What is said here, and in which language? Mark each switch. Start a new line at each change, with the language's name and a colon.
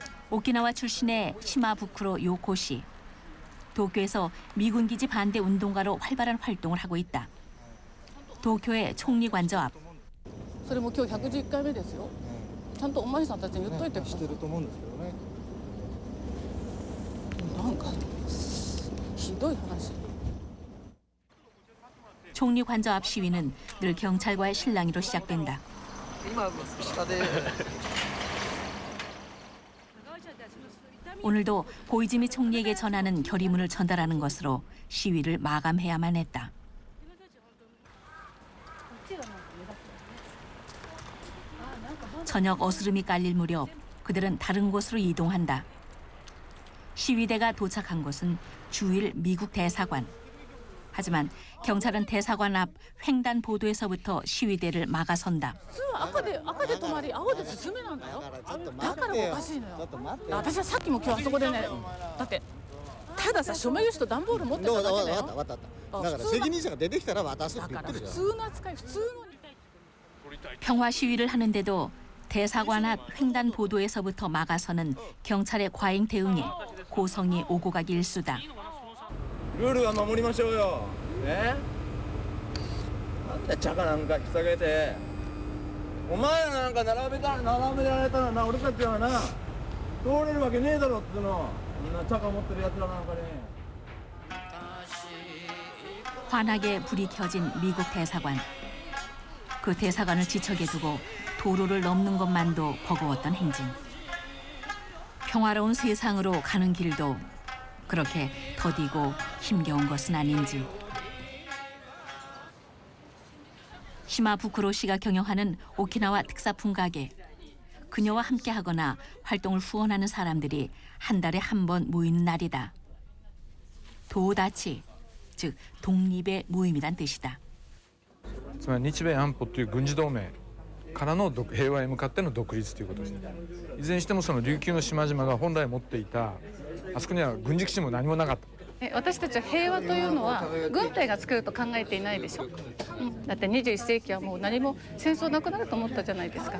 Korean: 오키나와 출신의 시마부쿠로 요코 씨. 도쿄에서 미군 기지 반대 운동가로 활발한 활동을 하고 있다. 도쿄의 총리 관저 앞.
Japanese: それも今日111回目ですよ。ちゃんとお巡りさんたちに言っといてください。してると思うんですけどね。なんかひどい話。
Korean: 총리 관저 앞 시위는 늘 경찰과의 실랑이로 시작된다. 오늘도 고이즈미 총리에게 전하는 결의문을 전달하는 것으로 시위를 마감해야만 했다. 저녁 어스름이 깔릴 무렵 그들은 다른 곳으로 이동한다. 시위대가 도착한 곳은 주일 미국 대사관. 하지만 경찰은 대사관 앞 횡단보도에서부터 시위대를 막아선다.
Japanese: 赤で止まり青で進めなんだよ。だからおかしいのよ。私はさっきも今日あそこでね、だってたださ署名用紙と段ボール持ってただけだよ。わかった。だから責任者が出てきたら渡すって言ってるじゃん。普通の扱い普通の。
Korean: 평화 시위를 하는데도 대사관 앞 횡단보도에서부터 막아서는 경찰의 과잉 대응에 고성이 오고 가기 일쑤다.
Japanese: ルールは守りましょうよ。ね。なんでチャカなんか引き下げて。お前らなんか並べられたらな、俺たちはな通れるわけねえだろっての。みんなチャカ持ってるやつらなんかね。
Korean: 환하게 불이 켜진 미국 대사관. 그 대사관을 지척에 두고 도로를 넘는 것만도 버거웠던 행진. 평화로운 세상으로 가는 길도 그렇게 더디고 힘겨운 것은 아닌지. 시마부쿠로 씨가 경영하는 오키나와 특사품 가게. 그녀와 함께하거나 활동을 후원하는 사람들이 한 달에 한 번 모이는 날이다. 도다치, 즉 독립의 모임이란 뜻이다.
Japanese: つまり日米安保という軍事同盟からの平和へ向かっての独立ということです。いずれにしてもその琉球の島々が本来持っていたあそこには軍事基地も何もなかった。私たちは平和というのは軍隊が作ると考えていないでしょ。だって21世紀はもう何も戦争なくなると思ったじゃないですか。